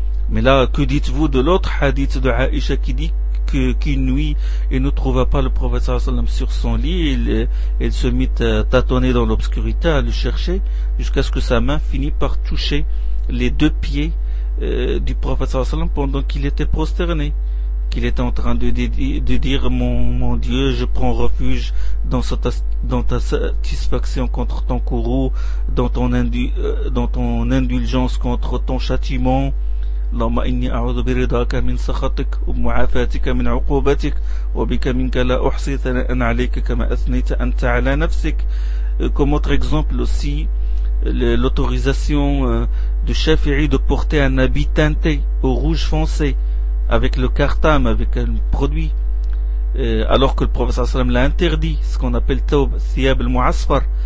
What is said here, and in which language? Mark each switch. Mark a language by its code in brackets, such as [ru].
[fr] Mais là, que dites-vous de l'autre hadith de Aïcha qui dit qu'une nuit il ne trouva pas le professeur sur son lit, il se mit à tâtonner dans l'obscurité à le chercher jusqu'à ce que sa main finit par toucher les deux pieds du professeur pendant qu'il était prosterné, qu'il était en train de dire mon Dieu, je prends refuge dans ta satisfaction contre ton courroux, dans ton indulgence contre ton châtiment. [ar] اللهم إني أعوذ برضاك من سخطك ومعافاتك من عقوبتك وبك منك لا أحصي ثناء عليك كما أثنيت أنت على نفسك. [fr] Comme autre exemple aussi, l'autorisation de Shafi'i de porter un habit teinté au rouge foncé avec le kartam, avec un produit, alors que le prophète صلى الله عليه وسلم l'a interdit, ce qu'on appelle thawb, thiyab al-mu'asfar.